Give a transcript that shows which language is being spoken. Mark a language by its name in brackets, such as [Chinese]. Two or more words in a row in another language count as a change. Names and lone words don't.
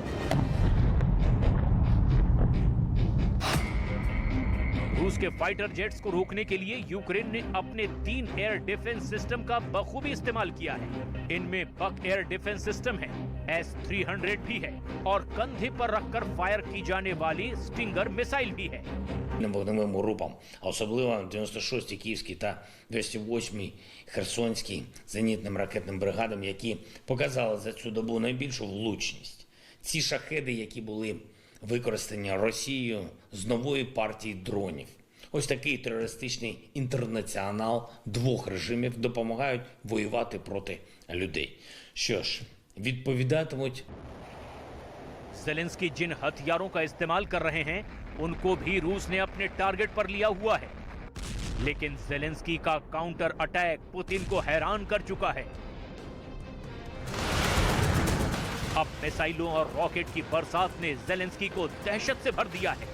[Hindi] रूस के [English] fighter jets [Hindi] को रोकने के लिए यूक्रेन ने अपने 3 [English] air defense system [Hindi] का बखूबी इस्तेमाल किया है। इनमें बक [English] air defense system [Hindi] है, S-300 भी है और कंधे पर रखकर फायर की जाने वाली [English] Stinger missile [Hindi] भी है। [Ukrainian] Вогневим групам, а особливо 96-й Київський та 208-й Херсонський зенітним ракетним бригадам, які показали за цю добу найбільшу влучність. Ці шахеди, які були використані Росією з нової партії дронів. Ось такий терористичний інтернаціонал двох режимів допомагають воювати проти людей. Що ж, відповідатимуть [Hindi] जेलेंस्की जिन हथियारों का इस्तेमाल कर रहे हैं उनको भी रूस ने अपने टारगेट पर लिया हुआ है, लेकिन जेलेंस्की का [English] counter attack [Hindi] पुतिन को हैरान कर चुका है। अब मिसाइलों और रॉकेट की बरसात ने जेलेंस्की को दहशत से भर दिया है।